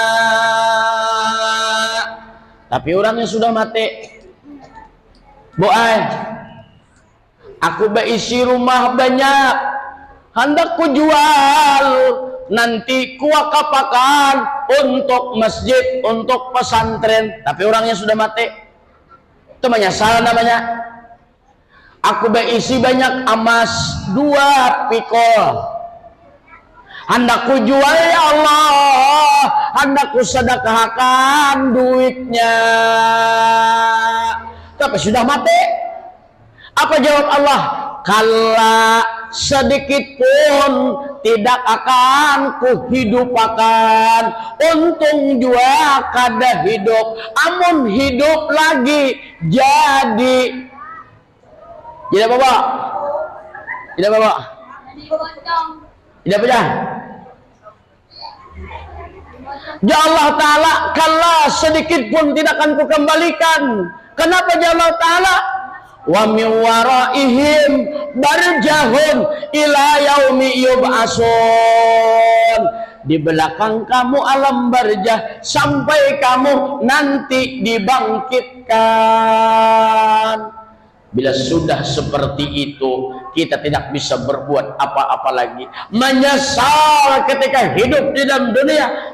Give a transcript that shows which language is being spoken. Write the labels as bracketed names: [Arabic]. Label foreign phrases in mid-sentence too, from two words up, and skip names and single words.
[Indonesian] Tapi orang yang sudah mati, boai, aku berisi rumah banyak, hendak ku jual, nanti ku wakafakan untuk masjid, untuk pesantren. Tapi orangnya sudah mati, itu menyesal namanya. Aku berisi banyak emas 2 pikul, hendak ku jual [Arabic] يا الله, [Indonesian] hendak ku sedekahkan duitnya. Tapi sudah mati. Apa jawab Allah? Kala sedikit pun tidak akan kuhidupakan. [Banjar] Untung jua kada hidup, amun hidup lagi jadi apa? [Indonesian] Tidak apa? Tidak apa? [Arabic] يا الله تعالى, [Indonesian] kala sedikit pun tidak akan kukembalikan. Kenapa [Arabic] يا الله تعالى? وَمِن وَرَائِهِم بَرْزَخٌ إِلَىٰ يَوْمِ يُبْعَثُونَ. [Indonesian] Di belakang kamu alam barjah sampai kamu nanti dibangkitkan. Bila sudah seperti itu, kita tidak bisa berbuat apa-apa lagi. Menyesal ketika hidup di dalam dunia.